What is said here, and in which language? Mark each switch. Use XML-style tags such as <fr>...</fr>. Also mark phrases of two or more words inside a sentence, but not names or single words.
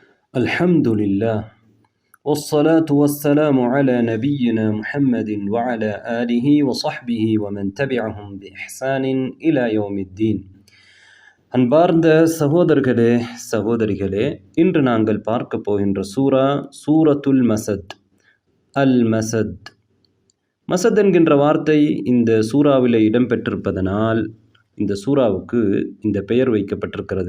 <ar>الحمد لله والصلاة والسلام على نبينا محمد وعلى آله وصحبه ومن تبعهم بإحسان إلى يوم الدين.</ar> <ta>அன்பார்ந்த சகோதரர்களே சகோதரிகளே, இன்று நாங்கள் பார்க்க போகின்ற சூரத்துல் மசத். அல் மசத் மசத் என்கின்ற வார்த்தை இந்த சூறாவில் இடம்பெற்றிருப்பதனால் இந்த சூறாவுக்கு இந்த பெயர் வைக்கப்பட்டிருக்கிறது.</ta>